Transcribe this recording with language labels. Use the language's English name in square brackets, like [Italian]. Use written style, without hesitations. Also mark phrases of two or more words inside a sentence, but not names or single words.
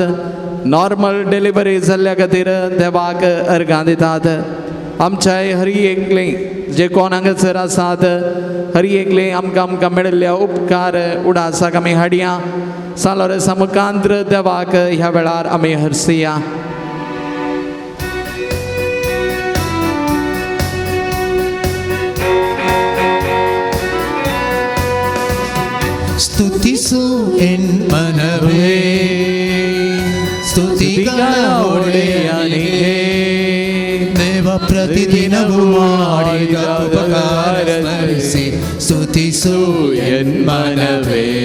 [Konkani] नॉर्मल डिलिव्हरी जाल्ल्या खातीर देवाक अर्गां दितात. आमच्या हर एकले जे कोण हांगासर आसात हर एकले आमकां मेळिल्ल्या उपकार उडासाक आमी हाडया. San Lorenzo मुखांत्र देवाक ह्या वेळार आमी हरसिया. [Kannada] ಸ್ತುತಿಸು ಎನ್ ಮನವೇ ಸ್ತುತಿಗಳ ಒಡೆಯನಿಗೆ ದೇವ ಪ್ರತಿದಿನವೂ ಮಾಡಿದ ಉಪಕಾರ ಸ್ಮರಿಸಿ ಸ್ತುತಿಸು ಎನ್ ಮನವೇ